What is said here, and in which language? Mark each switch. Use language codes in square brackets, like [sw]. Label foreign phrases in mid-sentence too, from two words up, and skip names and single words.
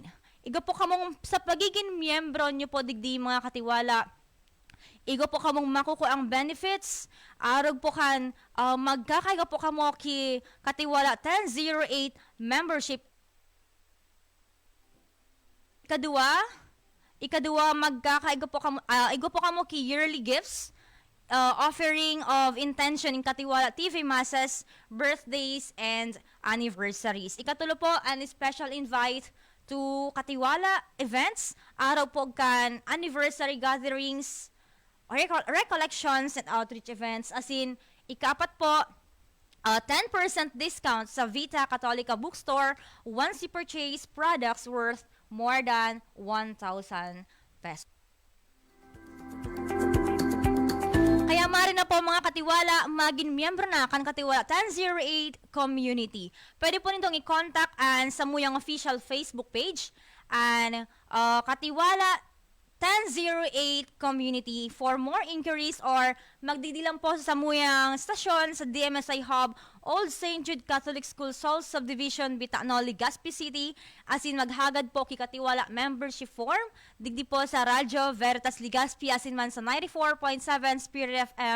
[bik] Igo po kamong sa pagiging miyembro nyo po digdi mga katiwala, igo po kamong makukuha ang benefits, arog po kan magkakaiga po kamo ki katiwala 1008 membership. Ikadua magkakaigo po kamo igo po kamo ki [en] yearly gifts, offering of intention in Katiwala TV masses, birthdays and anniversaries. [bik] Ikatulo po an [en] special invite to Katiwala events, [bik] araw po kan [en] anniversary gatherings, recollections and outreach events. As in, [bik] ikapat po [en] 10% discount sa Vita Catholica Bookstore once you purchase products worth more than 1,000 pesos. [bik] Kaya mari na po mga katiwala, maging miyembro na kan Katiwala 1008 Community. Pwede po nitong i-contact ang Samuyang [en] official Facebook page [bik] and Katiwala 1008 Community [en] for more inquiries [bik] or magdidilang po sa Samuyang stasyon sa DMSI Hub, Old St. Jude Catholic School, Sol Subdivision, Bitano, Legazpi City. Asin maghagad po kay Katiwala membership form. Digdi po sa Radyo Veritas Legazpi, asin man sa 94.7 Spirit FM.